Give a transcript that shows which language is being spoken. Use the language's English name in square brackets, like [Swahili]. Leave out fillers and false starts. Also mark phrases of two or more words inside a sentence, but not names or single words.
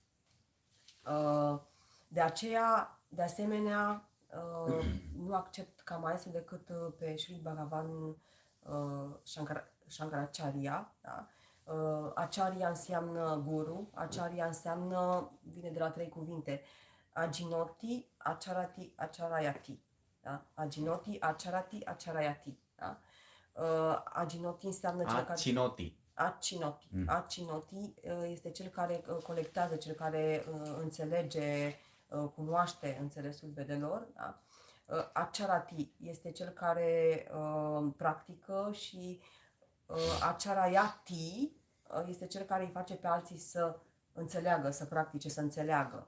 [Romanian] De aceea, de asemenea, nu accept ca maestru decât pe Sri Bhagavan Shankaracharya. Da? Acharya înseamnă guru, Acharya înseamnă, vine de la 3 cuvinte, [Sanskrit] आचिनोति, आचरति, आचारयति. Da? आचिनोति, आचरति, आचारयति. [Romanian] Da? Ajinoti înseamnă cel care... [Sanskrit] Achinoti. [Romanian] Achinoti este cel care colectează, cel care înțelege, cunoaște înțelesul vedelor. Da? Acharati este cel care practică și Acharayati este cel care îi face pe alții să înțeleagă, să practice, să înțeleagă.